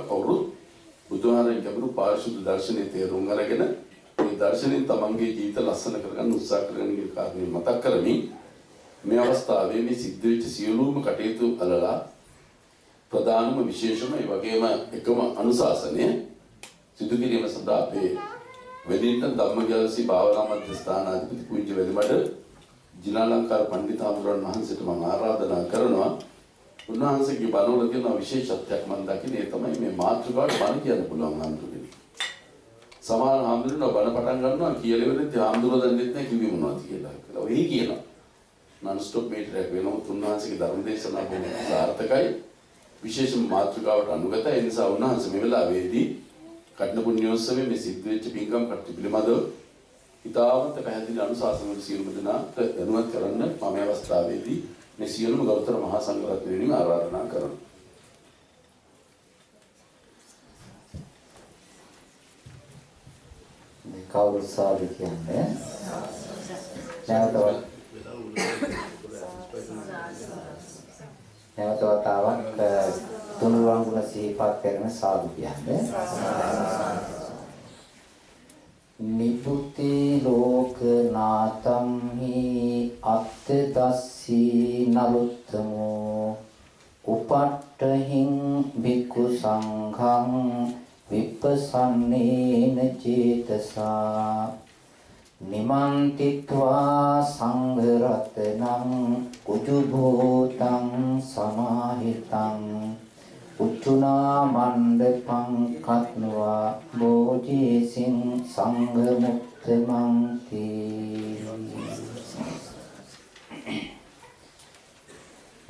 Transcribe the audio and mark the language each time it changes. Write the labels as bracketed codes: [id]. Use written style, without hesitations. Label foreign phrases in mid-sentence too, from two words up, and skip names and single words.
[si] කවුරුත් බුදුහාරයෙන් ගැඹුරු පාරිශුද්ධ දර්ශනයේ තේරුම් අරගෙන මේ දර්ශනයෙන් තමන්ගේ ජීවිත ලස්සන කරගන්න උත්සාහ කරන කියන කාරණේ මතක් කරමින් මේ අවස්ථාවේ මේ සිද්ධ වෙච්ච සියලුම කටයුතු අලලා ප්‍රධානම විශේෂම ඒ වගේම එකම අනුශාසනය සිදු කිරීම සඳහා අපේ වෙදින්ටන් ධම්මජාලසී භාවනා මධ්‍යස්ථානාධිපති පූජ්‍ය වෙලිමඩ ජිනාලංකාර පණ්ඩිත හාමුදුරන් වහන්සේට මම ආරාධනා කරනවා. උන්වහන්සේගේ බණවල තියෙන විශේෂත්වයක් මම දකින්නේ තමයි මේ මාතෘකාවට බණ කියන්න පුළුවන් හාමුදුරුවනේ. සමහර හාමුදුරුවෝ බණ පටන් ගන්නවා කියලා ඉවරෙද්දී හාමුදුරුවෝ දන්නේ නැහැ කිව්වේ මොනවද කියලා. ඔය කියනවා. [en] non stop meeting [si] වෙනවා. උන්වහන්සේගේ ධර්ම දේශනා බොහොම සාර්ථකයි. විශේෂම මාතෘකාවට අනුගතයි. ඒ නිසා උන්වහන්සේ මේ වෙලාවේදී කඩන පුණ්‍යෝත්සවයේ මේ සිද්ධ වෙච්ච පින්කම් කටයුතු පිළිබඳව ඉතාමත් පැහැදිලි අනුශාසන වල සියලුම දෙනාට දැනුවත් කරන්න මම මේ අවස්ථාවේදී මේ සියලුම ගෞතම මහා සංඝරත්නය වෙනුවෙන් ආරාධනා කරනවා. මේ කවුරු සාදු කියන්නේ නැවත වතාවක් තුනුරුවන් ගුණ සිහිපත් කරන සාදු කියන්නේ [pi] නිපුති ලෝකනාතම් හි අත්තදස්සී නලුත්තමෝ උපට්ඨහින් භික්ඛු සංඝං විපස්සන්නේන චේතසා නිමන්තිත්වා සංඝ රත්නං උජුභූතං සමාහිතං උච්චුනා මණ්ඩපං කත්නවා බෝධිසින් සංඝ මුක්තමන්ති.